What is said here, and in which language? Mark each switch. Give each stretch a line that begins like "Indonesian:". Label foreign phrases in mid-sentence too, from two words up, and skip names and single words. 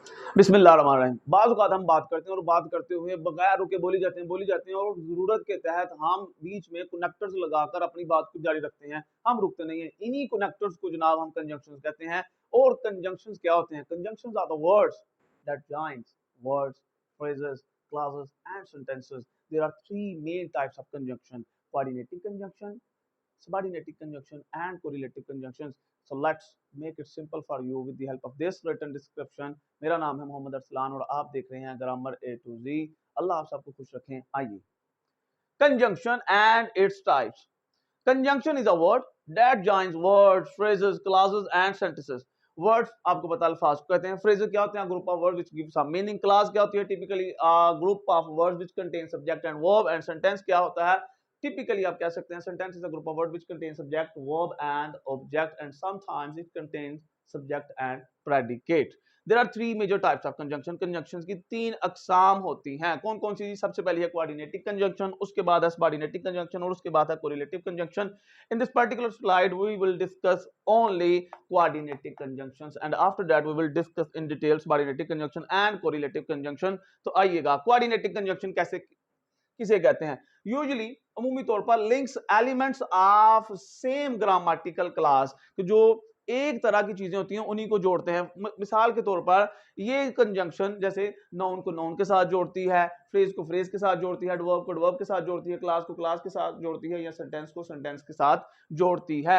Urdu: بسم اللہ الرحمن الرحیم۔ بعض اوقات ہم بات کرتے ہیں اور بات کرتے ہوئے بغیر رکے بولی جاتی ہیں اور ضرورت کے تحت ہم بیچ میں کنیکٹرز لگا کر اپنی بات کو جاری رکھتے ہیں، ہم رکتے نہیں ہیں. انہی کنیکٹرز کو جناب ہم کنجنکشنز کہتے ہیں۔ اور کنجنکشنز کیا ہوتے ہیں?
English: Conjunctions are the words that joins words, phrases, clauses and sentences. There are three main types of conjunction: coordinating conjunction, subordinating conjunction and correlative conjunctions. So let's make it simple for you with the help of this written description.
Urdu: میرا نام ہے محمد ارسلان اور آپ دیکھ رہے ہیں گرامر A to Z. اللہ آپ سب کو خوش رکھیں۔ آئیے,
English: conjunction and its types. Conjunction is a word that joins words, phrases, clauses and sentences.
Urdu: Words آپ کو پتا الفاظ کو کہتے ہیں. phrases کیا ہوتے ہیں?
English: group of words which give some meaning.
Urdu: clause کیا ہوتی ہے?
English: typically a group of words which contain subject and verb. and sentence
Urdu: کیا ہوتا ہے?
English: typically
Urdu: آپ کہہ سکتے ہیں
English: sentence is a group of words which contain subject, verb and object, and sometimes it contains subject and predicate. There are three major types of conjunction.
Urdu: Conjunctions کی تین اقسام ہوتی ہیں۔ کون کون سی؟ سب سے پہلی ہے
English: coordinating conjunction,
Urdu: اس کے بعد ہے
English: subordinating conjunction
Urdu: اور اس کے بعد ہے
English: correlative conjunction. In this particular slide we will discuss only coordinating conjunctions and after that we will discuss in detail subordinating conjunction and correlative conjunction.
Urdu: تو آئیے گا,
English: coordinating conjunction
Urdu: کیسے کسے کہتے ہیں? یوژولی عمومی طور پر
English: links elements of same grammatical class,
Urdu: جو ایک طرح کی چیزیں ہوتی ہیں انہی کو جوڑتے ہیں. مثال کے طور پر یہ کنجنکشن جیسے ناؤن کو ناؤن کے ساتھ جوڑتی ہے، فریز کو فریز کے ساتھ جوڑتی ہے، ایڈورب کو ایڈورب کے ساتھ جوڑتی ہے، کلاس کو کلاس کے ساتھ جوڑتی ہے یا سینٹینس کو سینٹینس کے ساتھ جوڑتی ہے.